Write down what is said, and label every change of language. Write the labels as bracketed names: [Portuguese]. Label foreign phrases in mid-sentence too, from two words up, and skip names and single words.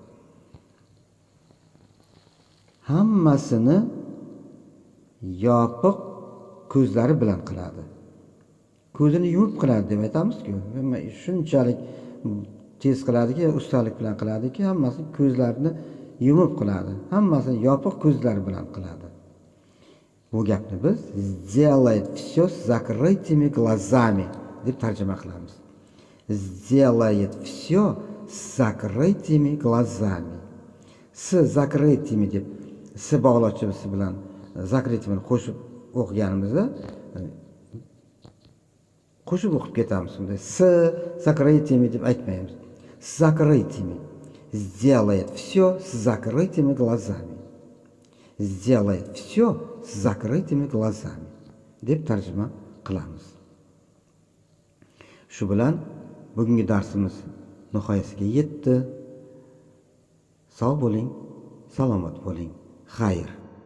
[Uzbek] Hammasini yopiq ko'zlari bilan qiladi. Ko'zini yumib qiladi deb aytamiz-ku. Shunchalik tez qiladiki, ustalik bilan qiladiki, hammasini ko'zlarini yumib qiladi. Hammasini yopiq ko'zlari bilan qiladi. Bu gapni biz [Russian] сделает всё с закрытыми глазами [Uzbek] deb tarjima qilamiz. [Russian] Сделает всё с закрытыми глазами. S закрытыми [Uzbek] deb s bog'lovchisi bilan закрытыми qo'shib o'qiganimizda qo'shib o'qib ketamiz. Unda [Russian] s закрытыми [Uzbek] deb aytmaymiz. [Russian] С закрытыми. Сделает всё с закрытыми глазами. Сделает всё с закрытыми глазами [Uzbek] deb tarjima qilamiz. Shu bilan bugungi darsimiz nihoyasiga yetdi. Sog' bo'ling, salomat bo'ling. Xayr.